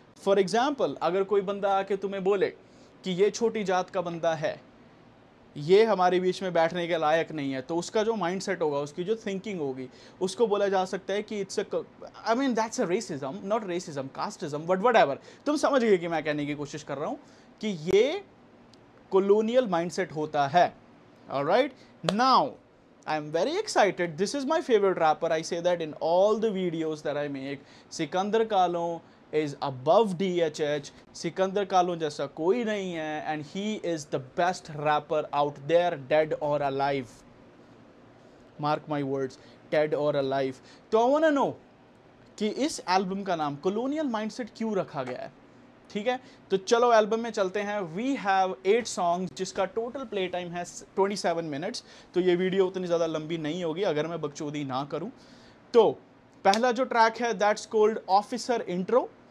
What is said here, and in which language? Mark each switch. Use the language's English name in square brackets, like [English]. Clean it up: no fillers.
[English] for example, [Hindi] अगर कोई बंदा आके तुम्हें बोले कि ये छोटी जात का बंदा है, ये हमारे बीच में बैठने के लायक नहीं है, तो उसका जो माइंडसेट होगा, उसकी जो थिंकिंग होगी, उसको बोला जा सकता है कि [English] It's I mean that's a racism, not racism, casteism, but whatever. [Hindi] तुम समझ गए कि मैं कहने की कोशिश कर रहा हूँ कि ये colonial mindset होता है. [English] Alright, now I'm very excited. This is my favorite rapper. I say that in all the videos that I make. Sikander Kahlon is above DHH. [Hindi] सिकंदर कालों जैसा कोई नहीं है, [English] and he is the best rapper out there, dead or alive. Mark my words, dead or alive. [Hindi] तो [English] I wanna know [Hindi] कि इस album का नाम colonial mindset क्यों रखा गया है. ठीक है, तो चलो एल्बम में चलते हैं. [English] we have 8 songs [Hindi] जिसका [English] total play time [Hindi] है 27 मिनट्स. तो ये वीडियो उतनी ज़्यादा लंबी नहीं होगी अगर मैं बकचोदी ना करूं. तो पहला जो ट्रैक है [English] That's called officer intro.